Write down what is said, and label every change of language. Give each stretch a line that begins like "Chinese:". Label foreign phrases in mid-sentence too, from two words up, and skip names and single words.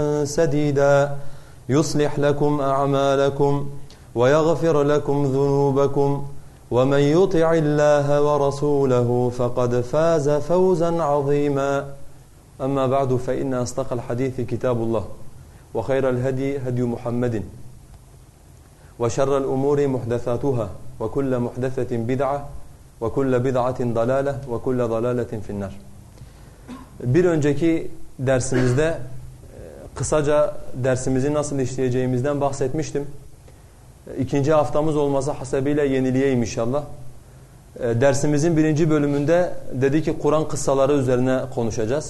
Arabic: سديدا يصلح لكم أعمالكم ويغفر لكم ذنوبكم ومن يطع الله ورسوله فقد فاز فوزا عظيما أما بعد فإن أصدق الحديث كتاب الله وخير الهدي هدي محمد وشر الأمور محدثاتها وكل محدثة بدعة وكل بدعة ضلالة وكل ضلالة في النار.
Turkish: Bir önceki dersimizde kısaca dersimizi nasıl işleyeceğimizden bahsetmiştim. İkinci haftamız olması hasebiyle yenileyeyim inşallah. Dersimizin birinci bölümünde dedi ki Kur'an kıssaları üzerine konuşacağız.